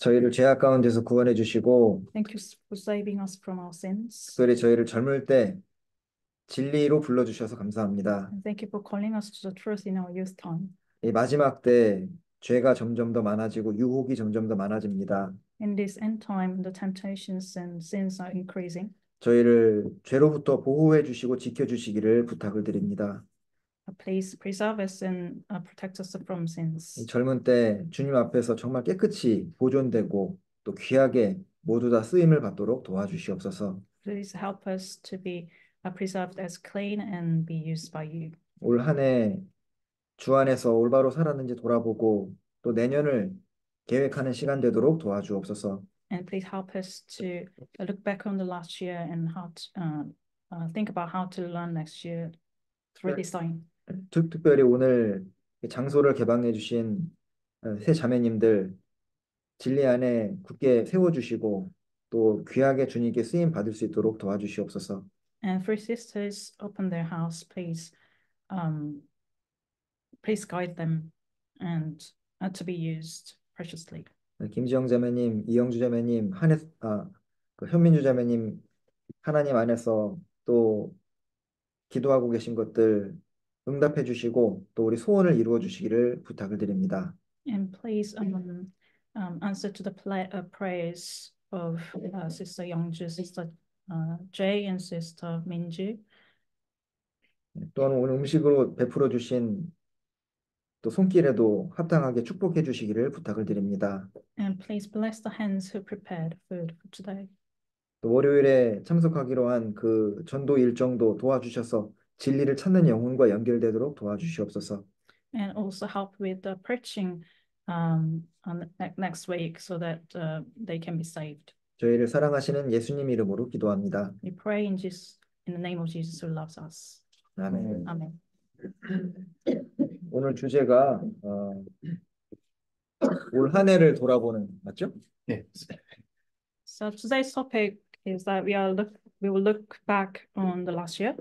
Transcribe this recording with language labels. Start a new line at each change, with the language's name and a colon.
Korean: 저희를 죄악 가운데서 구원해 주시고
English: Thank you for saving us from our sins.
Korean: 특별히 저희를 젊을 때 진리로 불러주셔서 감사합니다.
English: And thank you for calling us to the truth in our youth time.
Korean: 이 마지막 때 죄가 점점 더 많아지고 유혹이 점점 더 많아집니다.
English: In this end time, the temptations and sins are increasing.
Korean: 저희를 죄로부터 보호해 주시고 지켜 주시기를 부탁을 드립니다.
English: Please preserve us and protect us from
Korean: 이
English: sins.
Korean: 젊은 때 주님 앞에서 정말 깨끗이 보존되고 또 귀하게 모두 다 쓰임을 받도록 도와주시옵소서.
English: Please help us to be preserved as clean and be used by you.
Korean: 올 한 해 주 안에서 올바로 살았는지 돌아보고 또 내년을 계획하는 시간 되도록 도와주옵소서.
English: And please help us to look back on the last year and how to think about how to learn next year through this time.
Korean: 특별히 오늘 장소를 개방해 주신 세 자매님들 진리 안에 굳게 세워주시고 또 귀하게 주님께 쓰임 받을 수 있도록 도와주시옵소서.
English: And for sisters, open their house, please. Please guide them and to be used preciously.
Korean: 김지영 자매님, 이영주 자매님, 그 현민주 자매님 하나님 안에서 또 기도하고 계신 것들 응답해 주시고 또 우리 소원을 이루어 주시기를 부탁을 드립니다.
English: And please answer to the prayers of Sister Youngju, Sister Jay, and Sister Minju.
Korean: 또한 오늘 음식으로 베풀어 주신 또 손길에도 합당하게 축복해 주시기를 부탁을 드립니다.
English: And please bless the hands who prepared food for today.
Korean: 또 월요일에 참석하기로 한 그 전도 일정도 도와주셔서 진리를 찾는 영혼과 연결되도록 도와주시옵소서.
English: And also help with the preaching on next week so that they can be saved.
Korean: 저희를 사랑하시는 예수님 이름으로 기도합니다.
English: We pray in the name of Jesus who loves us.
Korean: 아멘.
English: Amen.
Korean: 오늘 주제가 올 한 해를 돌아보는 맞죠? 네.
English: So today's topic is that we will look back on the last year.